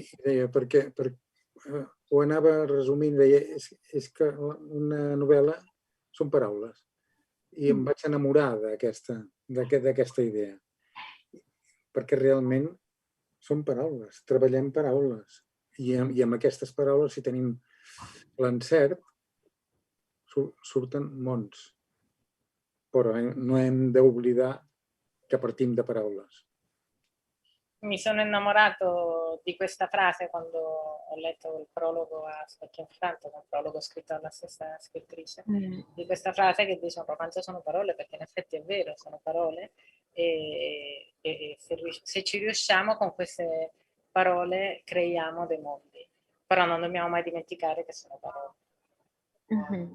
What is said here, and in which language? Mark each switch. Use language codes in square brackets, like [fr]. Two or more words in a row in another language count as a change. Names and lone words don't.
[ca] deia, perquè ho anava resumint, deia, és que una novel·la són paraules, i em vaig enamorar d'aquesta idea, perquè realment són paraules, treballem paraules, i amb aquestes paraules, si tenim l'encert, surten mons, però no hem d'oblidar che partim da paraules. [it] Mi sono innamorato di questa frase quando ho letto il prologo a Specchio infranto, un prologo scritto dalla stessa scrittrice, di questa frase che dice un romanzo sono parole, perché in effetti è vero, sono parole, e se ci riusciamo con queste parole creiamo dei mondi, però non dobbiamo mai dimenticare che sono parole.